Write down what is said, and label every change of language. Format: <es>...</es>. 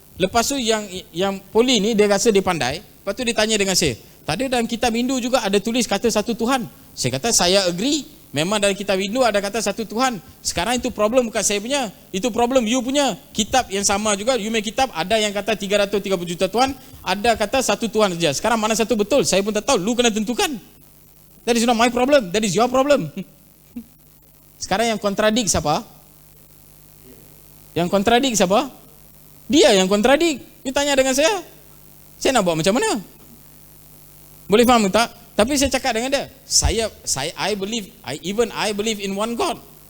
<ms>Lepas tu yang poli ni dia rasa dia pandai. Lepas tu dia tanya dengan saya, tak ada dalam kitab Hindu juga ada tulis kata satu Tuhan. Saya kata saya agree. Memang dalam kitab Hindu ada kata satu Tuhan. Sekarang itu problem bukan saya punya, itu problem you punya. Kitab yang sama juga, you punya kitab ada yang kata 330 juta Tuhan, ada kata satu Tuhan saja. Sekarang mana satu betul? Saya pun tak tahu, lu kena tentukan.</ms> <en>That is not my problem, that is your problem.</en> <ms>Sekarang yang kontradik siapa? Yang kontradik siapa? Dia yang kontradik. You tanya dengan saya nak buat macam mana? Boleh faham tak? Tapi saya cakap dengan dia,</ms> <en>I believe in one God.</en>